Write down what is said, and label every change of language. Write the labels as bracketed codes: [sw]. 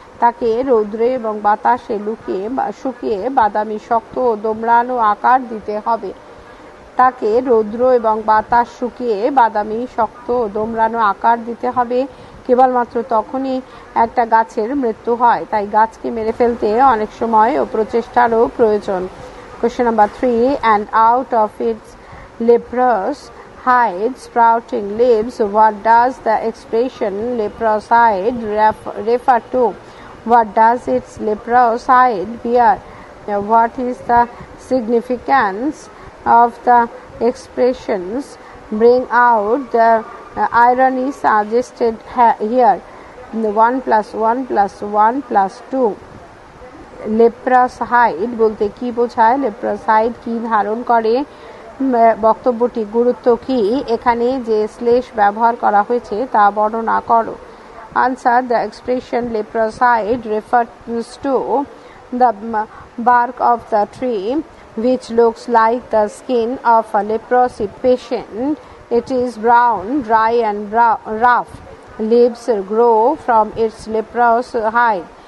[bn] তাকে রৌদ্রে এবং বাতাসে শুকিয়ে বাদামি শক্ত ও দোমড়ানো আকার দিতে হবে। তাকে রৌদ্র এবং বাতাস শুকিয়ে বাদামি শক্ত ও দোমড়ানো আকার দিতে হবে। কেবলমাত্র তখনই একটা গাছের মৃত্যু হয়। তাই গাছকে মেরে ফেলতে অনেক সময় ও প্রচেষ্টারও প্রয়োজন। [en] Question number 3. And out of its leprous hide sprouting leaves, what does the expression leprous hide refer to? What does its leprous hide bear? What is the significance of the expressions? Bring out the irony suggested here. 1 plus 1 plus 1 plus 2. [bn] লেপ্রাস hide বলতে কি বোঝায়? লেপ্রাস hide কি ধারণ করে? বক্তব্যটি গুরুত্ব কি? এখানে যে শ্লেষ ব্যবহার করা হয়েছে তা বর্ণনা করো। [en] Answer: the expression leprous hide refers to the bark of the tree which looks like the skin of a leprosy patient. It is brown, dry and rough. Leaves grow from its leprous hide.